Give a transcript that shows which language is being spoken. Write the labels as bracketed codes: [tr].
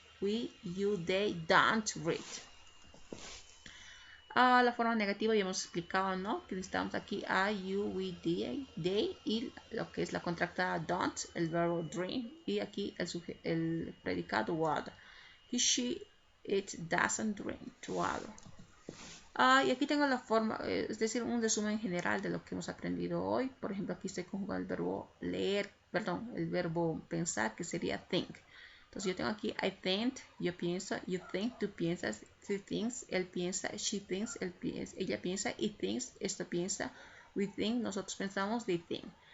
[en] We, you, they don't read. [es] La forma negativa ya hemos explicado, ¿no? Que necesitamos aquí I, you, we, they, y lo que es la contractada don't, el verbo dream, y aquí el predicado water. [en] He, she, it doesn't drink water. [es] Y aquí tengo la forma, es decir, un resumen general de lo que hemos aprendido hoy. Por ejemplo, aquí estoy conjugando el verbo leer, perdón, el verbo pensar, que sería think. Entonces yo tengo aquí [en] I think, [es] yo pienso, [en] you think, [es] tú piensas, [en] she thinks, [es] él piensa, she thinks, ella piensa, [en] it thinks, [es] esto piensa, [en] we think, [es] nosotros pensamos, [en] they think.